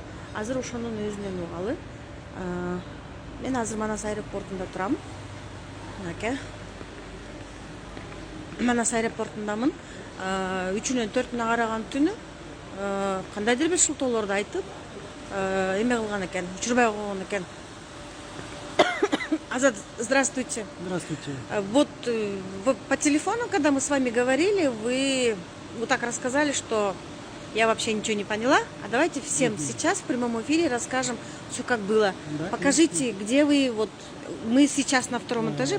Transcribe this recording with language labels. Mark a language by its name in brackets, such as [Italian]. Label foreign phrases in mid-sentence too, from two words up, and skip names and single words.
[Kyrgyz] Азыр ошонун өзүнөн угалы. Мен азыр Манас аэропортунда турам. Манас аэропортундамын. 3-нөн 4-үнө караган түнү кандайдыр бир шылтоолорду айтып, эме кылган экен, учурбай койгон экен. [Russian] Азат, здравствуйте. Здравствуйте. Вот по телефону, когда мы с вами говорили, вы вот так рассказали, что я вообще ничего не поняла. А давайте всем сейчас в прямом эфире расскажем все как было. Да, покажите, где вы. Вот мы сейчас на втором этаже.